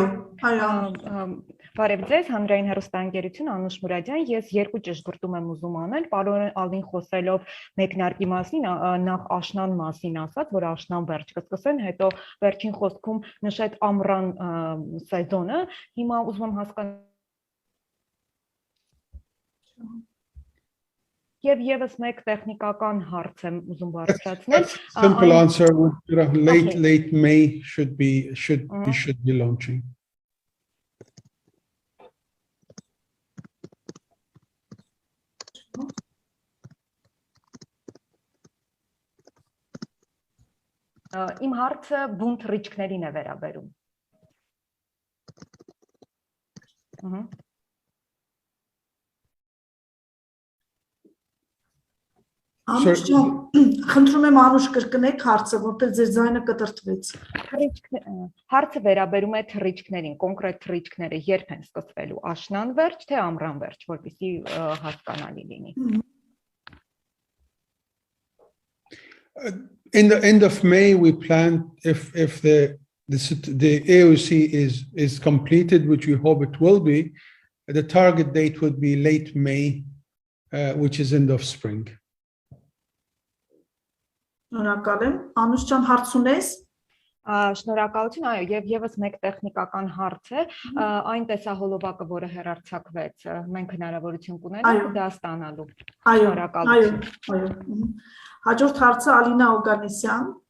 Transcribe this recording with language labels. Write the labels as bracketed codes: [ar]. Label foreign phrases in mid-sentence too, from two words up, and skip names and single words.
[hy] Բարև ձեզ, հանրային հեռուստաընկերություն Անուշ Մուրադյան, ես երկու ճշգրտում եմ ուզում անել, պարոն Ալին խոսելով մեկնարկի մասին, նախ աշնան մասին ասաց, որ աշնան վերջ կսկսեն, հետո վերջին խոսքում նշեց ամռան սեզոնը, հիմա ուզում եմ հասկանալ Եվ եւս մեկ տեխնիկական հարց եմ ուզում բարձրացնել։ [en] Simple answer would late May should be launching. [hy] Իմ հարցը բուն թռիչքներին է վերաբերում։ Անուշ ջան, խնդրում եմ Անուշ կրկնեք հարցը, որտեղ ձեր ձայնը կտրտվեց։ Հարցը վերաբերում է թռիչքներին, կոնկրետ թռիչքները երբ են սկսվելու, աշնան վերջ, թե ամռան վերջ, որպեսզի հասկանալի լինի։ [en] In the end of May, we plan if the AOC is completed, which we hope it will be, the target date would be late May, which is end of spring. [hy] Շնորհակալ եմ։ Անուշ ջան, հարց ունես։ Շնորհակալություն, այո, եւ եւս մեկ տեխնիկական հարց է, այն տեսահոլովակը, որը հեռարձակվեց, մենք հնարավորություն կունենանք դա ստանալու։ Շնորհակալություն։ Այո։ Հաջորդ հարցը Ալինա Օգանեսյան։